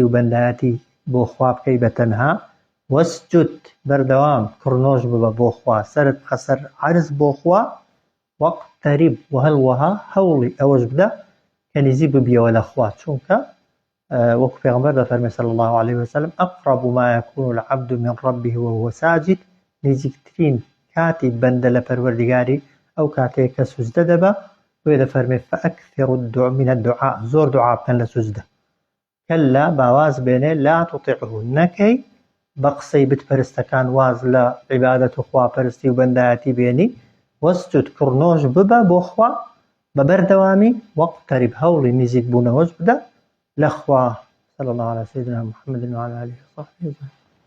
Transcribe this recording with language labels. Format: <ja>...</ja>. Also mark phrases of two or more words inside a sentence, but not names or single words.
<ckb>و بەندایەتی بۆ خوا بکەی بەتەنها وەسجود بەردەوام کڕنۆژ ببە بۆ خوا سەرت بخەسەر عەرز بۆ خوا وەقتەریب و هەڵوەها هەوڵی ئەوەش بدە کە نزیک ببیەوە لە خوا چونکە وەکو پێغەمبەر دەفەرمێ</ckb> <ar>صلی الله عليه وسلم أقرب ما يكون العبد من ربه وهو ساجد نزیکترین</ar> <ckb>کاتی بەندە لە پەروەردگاری ئەو کاتەیە کە سوزدە دەبە وێ دەفەرمێ</ckb> <ar>فأكثر من الدعاء</ar> <ckb>زۆر دوعا بکەن لە سوزدە کەلا باواز بێنێ</ckb> <ar>لا تطیعه</ar> <ckb>نەکەی بە قسەی بتپەرستەکان واز لە عیبادەت و خواپەرستی و بەندایەتی بێنی وەسجود کڕنۆژ ببە بۆ خوا بە بەردەوامی وەقتەریب هەوڵی نزیک بوونەوەش بدە لە خوا</ckb> <ar>صلی الله على سيدنا محمد وعلى آله وصحبه وسلم.</ar>